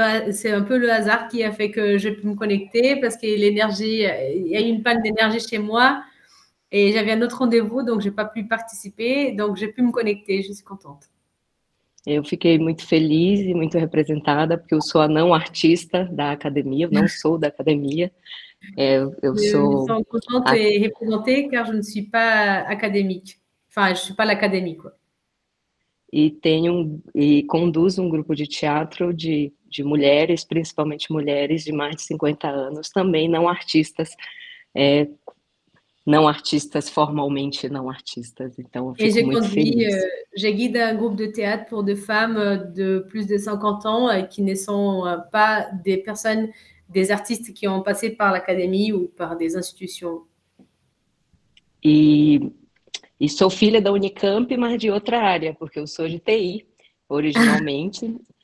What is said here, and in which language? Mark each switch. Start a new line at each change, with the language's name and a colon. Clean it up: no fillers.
French: C'est un peu le hasard qui a fait que j'ai pu me connecter parce que l'énergie, il y a eu une panne d'énergie chez moi et j'avais un autre rendez-vous, donc j'ai pas pu participer, donc j'ai pu me connecter, je suis contente.
Portuguese: Eu fiquei muito feliz e muito representada, porque eu sou a não artista da academia, eu não sou da academia. Eu sou...
French: Je me sens contente et représentée car je ne suis pas académique. Enfin, je ne suis pas l'académie, quoi.
Portuguese: E conduzo um grupo de teatro de mulheres, principalmente mulheres de mais de 50 anos, também não artistas, não artistas formalmente não artistas. Então, eu fico muito feliz.
French: Je guide un groupe de théâtre pour des femmes de plus de 50 ans qui ne sont pas des personnes, des artistes qui ont passé par l'académie ou par des institutions.
Portuguese: E sou filha da Unicamp, mas de outra área, porque eu sou de TI, originalmente.